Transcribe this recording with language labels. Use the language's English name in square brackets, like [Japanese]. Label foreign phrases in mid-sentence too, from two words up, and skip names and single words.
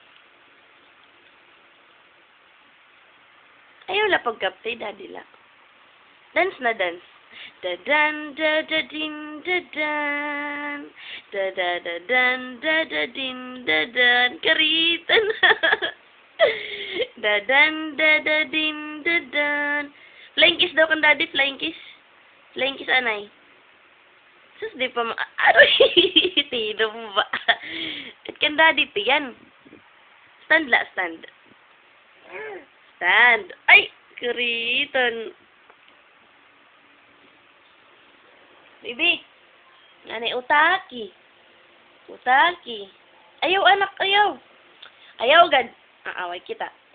[Waray] Ayaw la pagkaptay, daddy la. Dance na dance. Dadan, dadadin, dadan. Dadadadan, dadadin, dadan. Karitan. Dadan, dadadin, dadan. [English] Flying kiss [Waray] daw kan daddy, [English] flying kiss. Flying kiss [Waray] anay. Sus, di pa aroy, tino mo ba? At kan daddy, tiyan. [English] Stand la, stand. Stand. [Waray] Ay, karitan. Bibi. Nanay, utaki. Utaki. Ayaw, anak, ayaw. Ayaw, gad. Aaway kita.